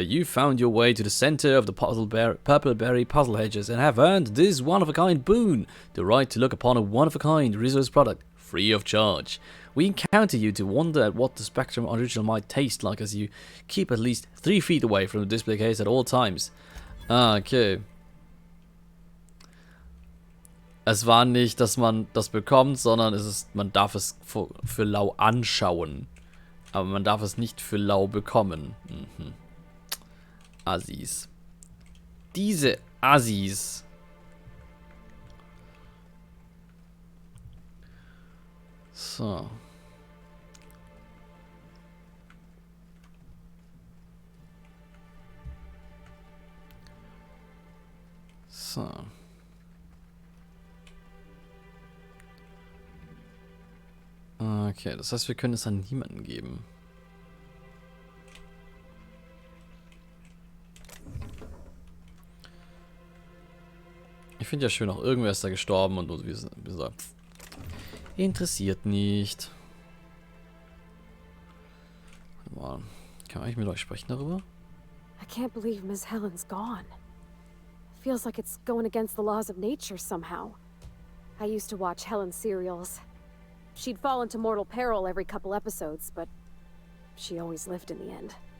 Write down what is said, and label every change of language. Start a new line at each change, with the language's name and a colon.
English: You found your way to the center of the Purpleberry Puzzle Hedges and have earned this one-of-a-kind boon, the right to look upon a one-of-a-kind Rizzo's product, free of charge. We encounter you to wonder at what the Spectrum original might taste like as you keep at least 3 feet away from the display case at all times. Ah, okay.
German: Es war nicht, dass man das bekommt, sondern es ist, man darf es für lau anschauen. Aber man darf es nicht für lau bekommen. Mhm. Assis. Diese Assis. So. So. Okay, das heißt, wir können es an niemanden geben. Ich finde ja schön, auch irgendwer ist da gestorben und wir sagen, interessiert nicht. Warte mal, kann man eigentlich mit euch sprechen darüber?
English: I can't believe Miss Helen's gone. Feels like it's going against the laws of nature somehow. I used to watch Helen's serials. She'd fall into mortal peril every couple episodes, but she always lived in the end.